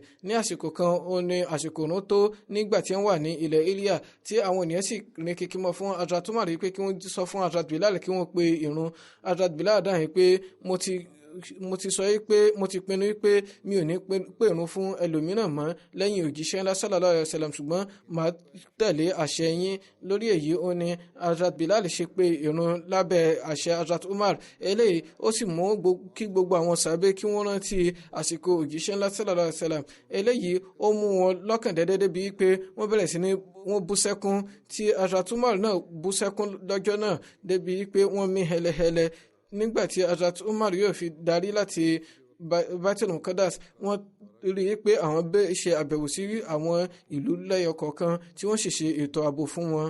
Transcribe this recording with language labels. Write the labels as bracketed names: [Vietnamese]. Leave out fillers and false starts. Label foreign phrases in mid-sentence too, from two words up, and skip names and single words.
[Yoruba] Ní àsìkò kan ó ní àsìkò òun tó nígbà tí wọ́n wà ní ilẹ̀ Ilya tí àwọn ènìyàn sì ní kíkí mọ́ fún Hazrat Umar pé kí wọ́n sọ fún Hazrat Bilal kí wọ́n pe ìrun. Hazrat Bilal dáhùn pé mo ti sọ pé mo ti pinnu pé mi ò ní pèrún fún ẹlòmíràn mọ́ lẹ́yìn òjíṣẹ́ ńlá [Arabic] صلى الله عليه وسلم, [Yoruba] ṣùgbọ́n màá tẹ̀lé àṣẹ yín. Lórí èyí ó ní Hazrat Bilal ṣe pé ìrun lábẹ́ àṣẹ Hazrat Umar. Eléyìí ó sì mú kí gbogbo àwọn sàbẹ́ kí wọ́n rántí àsìkò òjíṣẹ́ ńlá [Arabic] صلى الله عليه وسلم. [Yoruba] Eléyìí ó mú wọn lọ́kàn dẹ́dẹ́dẹ́ bíi pé wọ́n bẹ̀rẹ̀ sí ní wọ́n bú sẹ́kún, tí Hazrat Umar náà bú sẹ́kún lọ́jọ́ náà débi pé wọ́n mí hẹlẹhẹlẹ. Nígbàtí Hazrat Umar yóò fi darí láti Baitul Muqaddas, wọ́n rí i pé àwọn ṣe àbẹ̀wò sí àwọn ìlú lẹ́yọ kọ̀ọ̀kan tí wọ́n sì ṣe ètò ààbò fún wọn.